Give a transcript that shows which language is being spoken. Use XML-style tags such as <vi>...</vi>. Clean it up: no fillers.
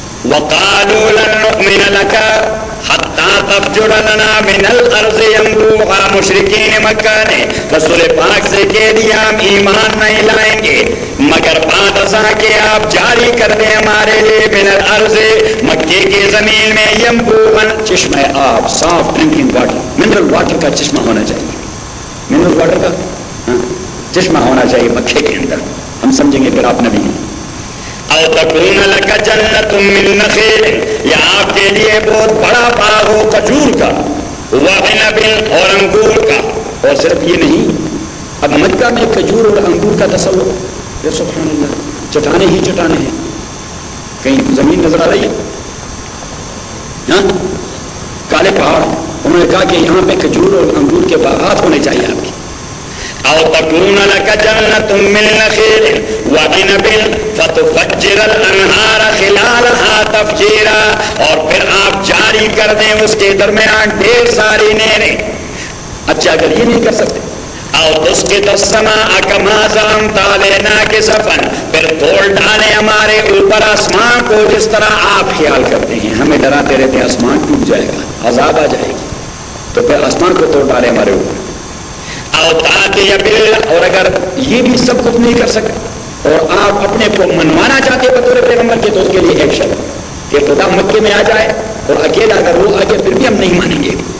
<ar>وقالوا لن نؤمن لك حتى تفجر لنا من الارض ينبوعا مشركين مكانه.</ar> <ur>رسول پاک سے کہہ دیا ہم ایمان نہیں لائیں گے مگر بعد ازاں کہ آپ جاری کر دیں ہمارے لیے</ur> <ar>من الارض</ar> <ur>مکے کی زمین میں ینبوعا چشمہ آب صاف</ur> <en>drinking water mineral water</en> <ur>کا چشمہ ہونا چاہیے. منرل واٹر کا چشمہ ہونا چاہیے مکے کے اندر. ہم سمجھیں گے پھر آپ نبی ہیں.</ur> <ar>تکون لک جنت من نخیل</ar> <ur>یا آپ کے لیے بہت بڑا باغ ہو کھجور کا وعنب اور انگور کا. اور صرف یہ نہیں اب مکہ میں کھجور اور انگور کا تصور. سبحان اللہ چٹانے ہی چٹانے ہیں. کہیں زمین نظر آ رہی ہے کالے پہاڑ. انہوں نے کہا کہ یہاں پہ کھجور اور انگور کے باغات ہونے چاہیے آپ کے.</ur> <ar>او تكون لك جنة من نخيل وعنب فتفجر الانهار خلالها تفجيرا.</ar> <ur>اور پھر آپ جاری کر دیں اس کے درمیان ڈھیر ساری نہریں. اچھا اگر یہ نہیں کر سکتے.</ur> <ar>او تسقط السماء كما زعمت علينا كسفا.</ar> <ur>پھر توڑ ڈالے ہمارے اوپر آسمان کو جس طرح آپ خیال کرتے ہیں. ہمیں ڈراتے رہتے ہیں آسمان ٹوٹ جائے گا عذاب آ جائے گی. تو پھر آسمان کو توڑ ڈالے ہمارے اوپر. اور اگر یہ بھی سب کچھ نہیں کر سکے اور آپ اپنے کو منوانا چاہتے بطور پیغمبر کے تو اس کے لیے ایک شرط کہ خدا مکے میں آ جائے اور اکیلا اگر وہ آ جائے پھر بھی ہم نہیں مانیں گے.</ur>